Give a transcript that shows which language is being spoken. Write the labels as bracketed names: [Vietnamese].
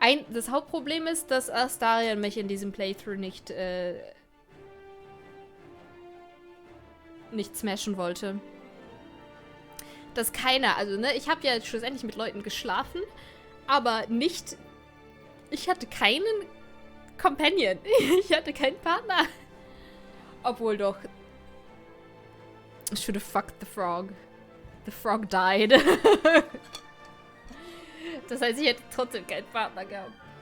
[German] Das Hauptproblem ist, dass Astarion mich in diesem Playthrough nicht smashen wollte. Dass keiner, also ne, ich habe ja jetzt schlussendlich mit Leuten geschlafen, aber nicht, ich hatte keinen Companion. Ich hatte keinen Partner. Obwohl doch, [English] I should have fucked the frog. The frog died. [German] Das heißt, ich hätte trotzdem keinen Partner gehabt.